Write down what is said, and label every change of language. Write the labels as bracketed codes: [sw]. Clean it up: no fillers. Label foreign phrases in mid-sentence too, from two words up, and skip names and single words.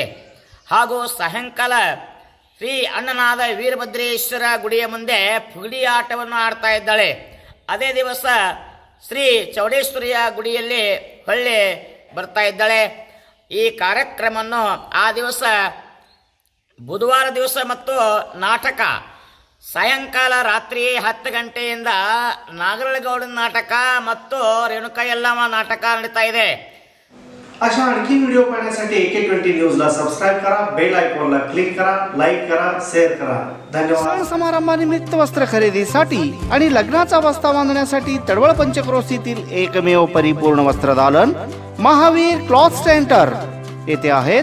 [kn] ಹಾಗೂ ಸಾಯಂಕಾಲ ಶ್ರೀ ಅಣ್ಣನಾದ ವೀರಭದ್ರೇಶ್ವರ ಗುಡಿಯ ಮುಂದೆ ಫುಗಡಿ ಆಟವನ್ನು ಆಡ್ತಾ ಇದ್ದಾಳೆ। ಅದೇ ದಿವಸ ಶ್ರೀ ಚೌಡೇಶ್ವರಿಯ ಗುಡಿಯಲ್ಲಿ ಹೊಳ್ಳಿ ಬರ್ತಾ ಇದ್ದಾಳೆ। ಈ ಕಾರ್ಯಕ್ರಮವನ್ನು ಆ ದಿವಸ ಬುಧವಾರ ದಿವಸ ಮತ್ತು ನಾಟಕ ಸಾಯಂಕಾಲ ರಾತ್ರಿ 10 ಗಂಟೆಯಿಂದ ನಾಗರಳಗೌಡನ ನಾಟಕ ಮತ್ತು ರೇಣುಕಾ ಯಲ್ಲಮ್ಮ ನಾಟಕ ನಡೀತಾ ಇದೆ। [mr] अशा आणखी व्हिडिओ पाहण्यासाठी AK20 न्यूजला सबस्क्राइब करा, बेल आयकॉनला क्लिक करा, लाईक करा, शेअर करा। धन्यवाद। सण समारंभानिमित्त वस्त्र खरेदीसाठी आणि लग्नाचा बस्ता बांधण्यासाठी तडवळ पंचक्रोशीतील एकमेव परिपूर्ण वस्त्रदालन महावीर क्लॉथ सेंटर येथे आहेत।